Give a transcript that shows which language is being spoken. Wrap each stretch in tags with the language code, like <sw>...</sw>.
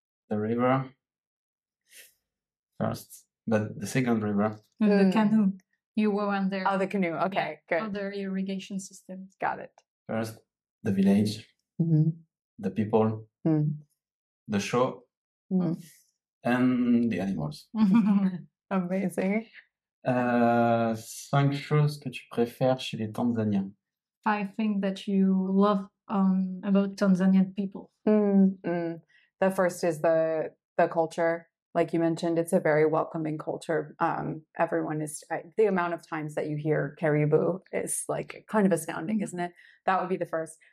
<en>The river first, but the second river. The canoe. You were on there. Oh, the canoe. Okay, good. Other irrigation systems. Got it. First, the village, the people, the show, and the animals. Amazing.</en> <fr>5 choses que tu préfères chez les Tanzaniens.</fr> <en>5 things that you love about Tanzanian people. The first is the culture. Like you mentioned, it's a very welcoming culture. Everyone is, the amount of times that you hear Karibu is like kind of astounding, isn't it? That would be the first.</en>